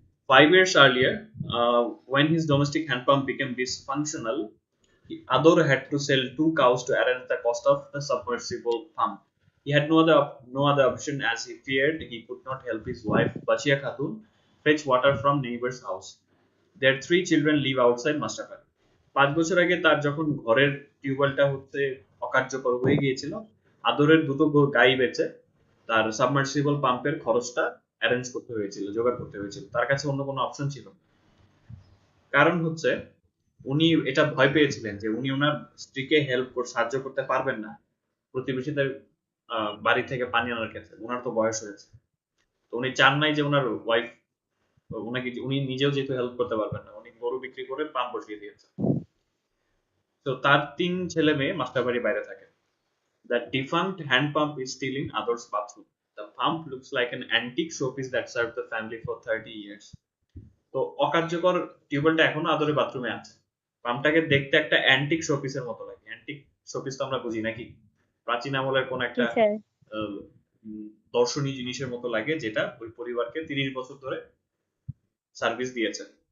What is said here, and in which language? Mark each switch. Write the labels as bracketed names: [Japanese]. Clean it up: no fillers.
[English] 5 years earlier, when his domestic hand pump became dysfunctional, Ador had to sell 2 cows to arrange the cost of the submersible pump. He had no other option, as he feared he could not help his wife Bachia Khatun fetch water from neighbor's house. Their 3 children live outside Mustapha. [Bangla] 5 বছর আগে তার যখন ঘরের টিউবওয়েলটা হচ্ছে অকার্যকর হয়ে গিয়েছিল, আদরের দুটো গাই বেচে তার সাবমার্সিবল পাম্পের খরচটা অ্যারেঞ্জ করতে হয়েছিল, জোগাড় করতে হয়েছিল। তার কাছে অন্য কোনো অপশন ছিল না। কারণ হচ্ছে উনি এটা ভয় পেয়েছিলেন যে উনি ওনার স্ত্রীকে সাহায্য করতে পারবেন না প্রতিবেশীদের বাড়ি থেকে পানি আনার ক্ষেত্রে। ওনার তো বয়স হয়েছে, তো উনি চান নাই যে ওনার ওয়াইফ উনি নিজেও যেহেতু হেল্প করতে পারবেন না, উনি গরু বিক্রি করে পাম্প বসিয়ে দিয়েছেন। তো তার 3 ছেলে মেয়ে মাস্টারবাড়ি বাইরে থাকে। [English] The defunct hand pump is still in Adar's bathroom. The pump looks like an antique showpiece that served the family for 30 years. [Bangla] তো অকার্যকর টিউবওয়েলটা এখনো আদরের বাথরুমে আছে। পাম্পটাকে দেখতে একটা অ্যান্টিক শোপিসের মতো লাগে। অ্যান্টিক শোপিস তো আমরা বুঝি নাকি, প্রাচীন আমলের কোন জি একটা স্যার। আহ, দর্শনীয় জিনিসের মতো লাগে, যেটা ওই পরিবারকে 30 বছর ধরে সার্ভিস দিয়েছে।